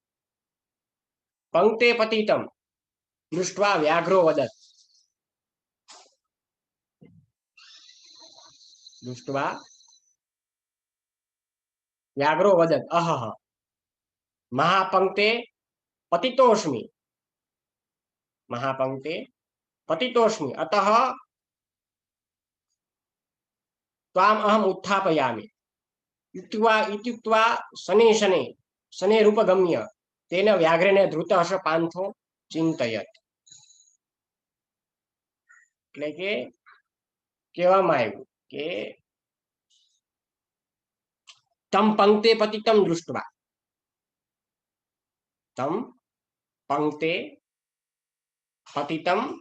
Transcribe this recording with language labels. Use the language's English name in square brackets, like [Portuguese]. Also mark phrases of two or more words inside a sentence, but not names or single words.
[Sanskrit] પંક્તે પતિતમ દૃષ્ટવા વ્યાઘ્રો વદત, दृष्ट्वा व्याघ्रो वदत् अहह महापंक्ते पतितोऽस्मि, महापंक्ते पतितोऽस्मि अतः त्वाम् अहम् उत्थापयामि इत्युक्त्वा शनैः शनैः शनैरुपगम्य तेन व्याघ्रेण धृतः स पान्थो चिन्तयत्। [Gujarati] એટલે કે કહેવામાં આવ્યું કે [Sanskrit] તમ પંક્તે પતિતમ દૃષ્ટવા, તમ પંક્તે પતિતમ